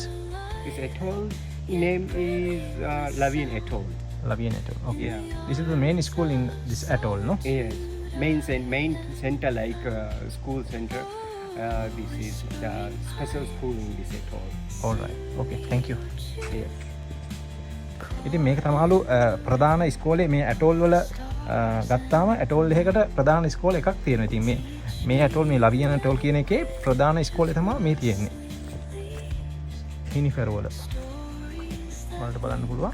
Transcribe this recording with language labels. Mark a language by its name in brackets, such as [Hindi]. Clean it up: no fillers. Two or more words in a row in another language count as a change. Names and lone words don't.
[English] This atoll name is Lavian Atoll. Lavian Atoll. Okay. Yeah. This is the main school in this atoll, no? Yes. Main center like school center. This is the special school in this atoll. All right. Okay. Thank you. Yes. [Sinhala] ඉතින් මේක තමයිලු ප්‍රධාන ඉස්කෝලේ මේ ඇටෝල් වල ගත්තාම ඇටෝල් එකකට ප්‍රධාන ඉස්කෝල එකක් තියෙනවා. ඉතින් මේ ඇටෝල් මේ ලවියන් ඇටෝල් කියන එකේ ප්‍රධාන ඉස්කෝලේ තමයි මේ තියෙන්නේ. හිනිෆර් වල. බලන්න පුළුවන්.